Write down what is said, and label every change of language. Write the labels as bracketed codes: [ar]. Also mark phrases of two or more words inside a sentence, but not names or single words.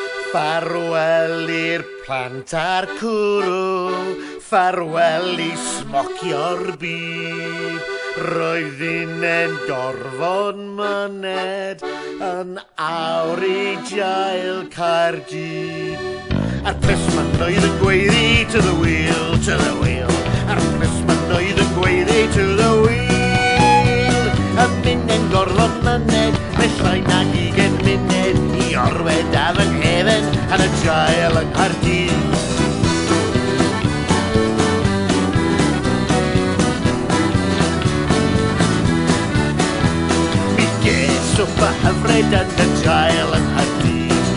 [cy] Ffarwel i'r plant a'r cwrw, ffarwel I smocio'r byd. Roedd un gorfod myned yn awr I jael Caerdydd. A'r plismon oedd yn gweiddi [en] to the wheel, to the wheel. [cy] A'r plismon oedd yn gweiddi [en] to the wheel. [cy] A mynd yn gorfod myned, mae llai nag 20 munud I orwed a fy nghefn yn y jael yng Nghaerdydd. Mi ges swpa hyfryd yn y jael yng Nghaerdydd.